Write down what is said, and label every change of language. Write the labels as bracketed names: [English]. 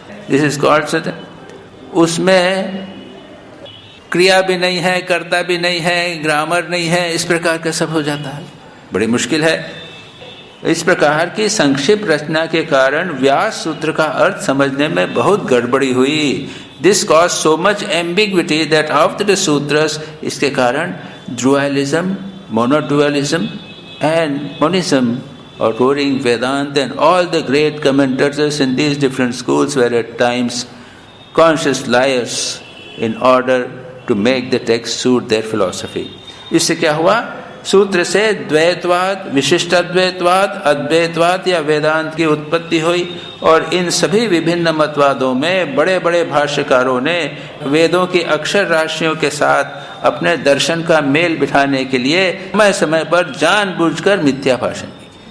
[English] this is called, [Hindi] उसमें क्रिया भी नहीं है, कर्ता भी नहीं है, ग्रामर नहीं है, इस प्रकार का सब हो जाता है, बड़ी मुश्किल है। इस प्रकार की संक्षिप्त रचना के कारण व्यास सूत्र का अर्थ समझने में बहुत गड़बड़ी हुई। [English] this cause so much ambiguity that after the sutras, [Hindi] इसके कारण [English] Dualism, monodualism and monism or roaring Vedanta and all the great commentators in these different schools were at times conscious liars in order to make the text suit their philosophy. [Hindi] इससे क्या हुआ? सूत्र से द्वैतवाद, विशिष्टाद्वैतवाद, अद्वैतवाद या वेदांत की उत्पत्ति हुई, और इन सभी विभिन्न मतवादों में बड़े बड़े भाष्यकारों ने वेदों की अक्षर राशियों के साथ अपने दर्शन का मेल बिठाने के लिए समय समय पर जानबूझकर मिथ्या भाषण की।